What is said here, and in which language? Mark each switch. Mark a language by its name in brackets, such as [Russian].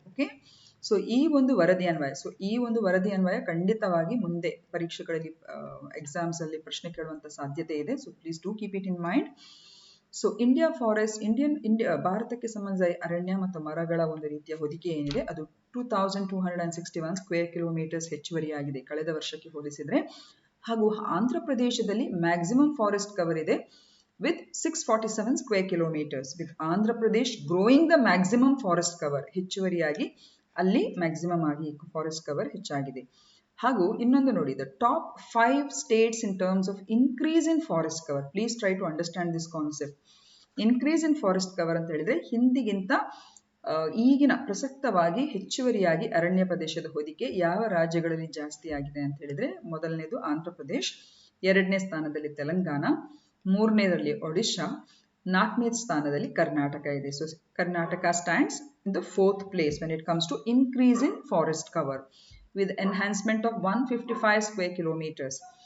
[Kannada] Okay, so ಈ ಒಂದು ವರದಿ ಅನ್ವಯ ಖಂಡಿತವಾಗಿ ಮುಂದೆ ಪರೀಕ್ಷೆಗಳಲ್ಲಿ ಎಕ್ಸಾಮ್ಸ್ ಅಲ್ಲಿ ಪ್ರಶ್ನೆ ಕೇಳುವಂತ ಸಾಧ್ಯತೆ ಇದೆ. So [English] Please do keep it in mind. [Kannada] So India forest, ಭಾರತಕ್ಕೆ ಸಂಬಂಧಿಸಿದ ಅರಣ್ಯ ಮತ್ತು ಮರಗಳ ಒಂದು ರೀತಿಯ ಹೊದಿಕೆ ಏನಿದೆ ಅದು 2261 ಸ್ಕ್ವೇರ್ ಕಿಲೋಮೀಟರ್ಸ್ ಹೆಚ್ಚುವರಿಯಾಗಿದೆ ಕಳೆದ ವರ್ಷಕ್ಕೆ ಹೋಲಿಸಿದ್ರೆ. ಹಾಗೂ ಆಂಧ್ರ ಪ್ರದೇಶದಲ್ಲಿ ಮ್ಯಾಕ್ಸಿಮಮ್ ಫಾರೆಸ್ಟ್ ಕವರ್ ಇದೆ [English] with 647 square kilometers, with Andhra Pradesh growing the maximum forest cover. [Kannada] ಹೆಚ್ಚುವರಿಯಾಗಿ ಅಲ್ಲಿ ಮ್ಯಾಕ್ಸಿಮಮ್ ಆಗಿ ಫಾರೆಸ್ಟ್ ಕವರ್ ಹೆಚ್ಚಾಗಿದೆ. ಹಾಗೂ ಇನ್ನೊಂದು ನೋಡಿ, [English] the top 5 states in terms of increase in forest cover. Please try to understand this concept. Increase in forest cover [Kannada] ಅಂತ ಹೇಳಿದ್ರೆ ಹಿಂದಿಗಿಂತ ಈಗಿನ ಪ್ರಸಕ್ತವಾಗಿ ಹೆಚ್ಚುವರಿಯಾಗಿ ಅರಣ್ಯ ಪ್ರದೇಶದ ಹೊದಿಕೆ ಯಾವ ರಾಜ್ಯಗಳಲ್ಲಿ ಜಾಸ್ತಿ ಆಗಿದೆ ಅಂತ ಹೇಳಿದ್ರೆ, ಮೊದಲನೇದು ಆಂಧ್ರ ಪ್ರದೇಶ್, 2ನೇ ಸ್ಥಾನದಲ್ಲಿ ತೆಲಂಗಾಣ, 3ನೇದಲ್ಲಿ ಒಡಿಶಾ, 4ನೇ ಸ್ಥಾನದಲ್ಲಿ ಕರ್ನಾಟಕ ಇದೆ. [English] So Karnataka stands in the 4th place when it comes to increase in forest cover with enhancement of 155 square kilometers.